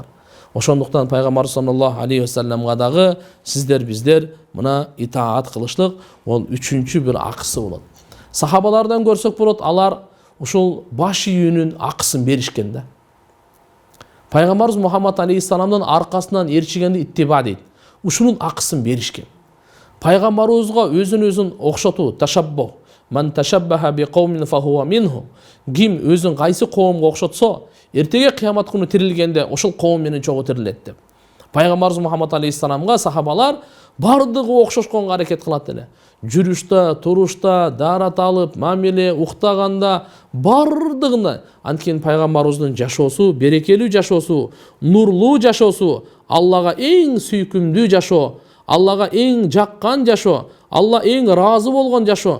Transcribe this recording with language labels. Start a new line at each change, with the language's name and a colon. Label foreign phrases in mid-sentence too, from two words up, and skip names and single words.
Kyrgyz: Ошондуктан пайгамбар саллаллаху алейхи вассаламга дагы сиздер биздер мына итаат кылышлык ол үчүнчү бир акысы болот. Сахабалардан көрсөк болот, алар ушул баш ийүүнүн акысын беришкен да. Пайгамбарыбыз Мухаммад алейхиссаламдын аркасынан эрчигенди иттиба дейт. Ушунун акысын беришкен. Пайгамбарыбызга өзүн окшотуу, ташаббух.
Arabic: من تشبه بقوم فهو منهم.
Kyrgyz: Ким өзүн кайсы коомго окшотсо, эртеге кыямат күнү тирилгенде ошол коом менен чогуу тирилет деп. Пайгамбарыбыз Мухаммад алейхиссаламга сахабалар бардыгы окшошконго аракет кылат эле. Жүрүштө, турушта, дарат алып, мамиле, уктаганда бардыгында анткени пайгамбарыбыздын жашоосу, берекелүү жашоосу, нурлуу жашоосу, Аллага эң сүйкүмдүү жашоо, Аллага эң жаккан жашоо, Алла эң ыраазы болгон жашоо.